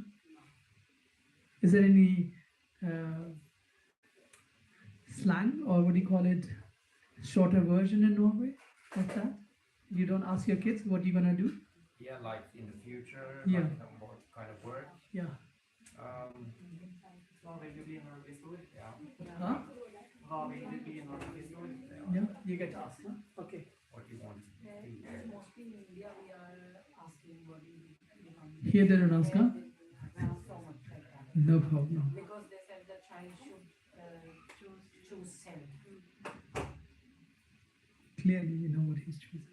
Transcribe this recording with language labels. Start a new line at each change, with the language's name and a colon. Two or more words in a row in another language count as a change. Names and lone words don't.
English: Is there any slang, or what do you call it, shorter version in Norway of that? You don't ask your kids what you're going to do? Yeah, like in the future, Yeah. like what kind of work. Yeah.
Norwegian: Hva vil du bli når du blir stor?
English: Yeah. Huh?
Norwegian: Hva vil du bli når du blir stor?
English: Yeah, you get asked, huh? Okay. What you want to be. Mostly in India, we are asking what do you become. Here they don't ask, huh? Now so much like that. No problem. Because they said the child should choose self. Clearly, you know what he's choosing.